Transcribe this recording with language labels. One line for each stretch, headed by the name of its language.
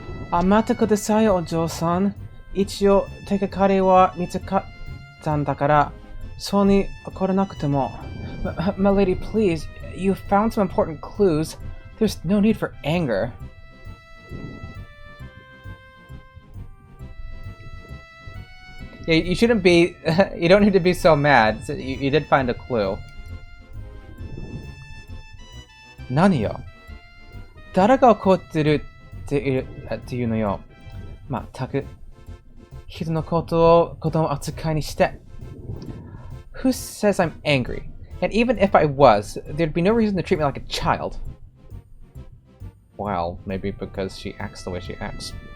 Japanese: 待ってください、お嬢さん。一応、手がかりは見つかったんだから、そうに怒らなくても。
English: My lady, please. You found some important clues. There's no need for anger. Yeah, you shouldn't be. You don't need to be so mad. You did find a clue.
Japanese: 何よ。誰が怒ってるっていうのよ。まったく。人のことを子供扱いにして。
English: Who says I'm angry? And even if I was, there'd be no reason to treat me like a child. Well, maybe because she acts the way she acts.